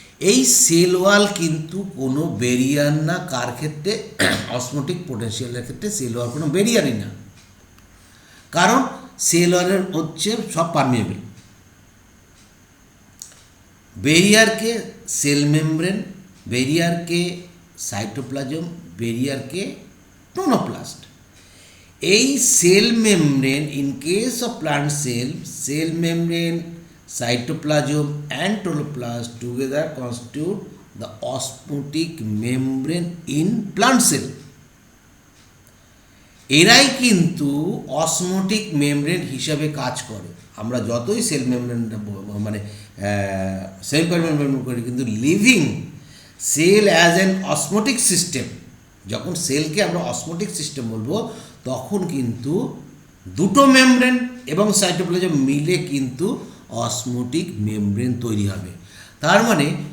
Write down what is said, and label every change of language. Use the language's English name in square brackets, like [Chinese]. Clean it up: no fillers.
[Bangla] এই cell wall কিন্তু কোনো ব্যারিয়ার না কার ক্ষেত্রে, অসমোটিক পোটেনশিয়ালের ক্ষেত্রে সেল ওয়াল কোনো ব্যারিয়ারই না। কারণ সেল ওয়ালের হচ্ছে সব permeable. ব্যারিয়ারকে cell membrane, ব্যারিয়ারকে cytoplasm, ব্যারিয়ারকে chloroplast. এই [English] Cell membrane, in case of plant cell, cell membrane, cytoplasm and chloroplast together constitute the osmotic membrane in plant cell. [Bangla] এরাই কিন্তু অসমোটিক মেমব্রেন হিসাবে কাজ করে। আমরা যতই সেল মেমব্রেন মানে সেল মেমব্রেন করি, কিন্তু [English] living cell as an osmotic system, [Bangla] যখন সেলকে আমরা অসমোটিক সিস্টেম বলবো, তখন কিন্তু দুটো মেমব্রেন এবং সাইটোপ্লাজম মিলে কিন্তু অসমোটিক মেমব্রেন তৈরি হবে। তার মানে